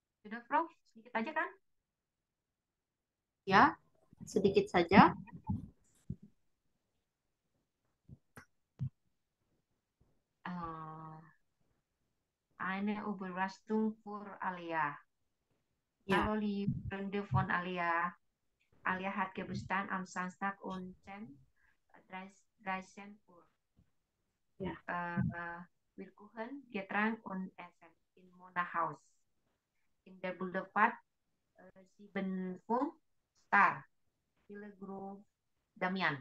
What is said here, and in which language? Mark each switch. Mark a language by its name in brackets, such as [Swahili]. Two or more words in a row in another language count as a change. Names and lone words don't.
[Indonesian] Sudah, Prof? Sedikit aja kan? Ya, sedikit saja. [German] Eine Überraschung für Alia. [Indonesian] Ya, [German] Hallo liebe Freunde von Alia. Alia hat Geburtstag am Samstag und 13 Uhr. [Indonesian] ya. [German] Wir kochen, Getränk und Essen in Mona Haus. In der Boulevard 7 Star. Villa Grove, Damian.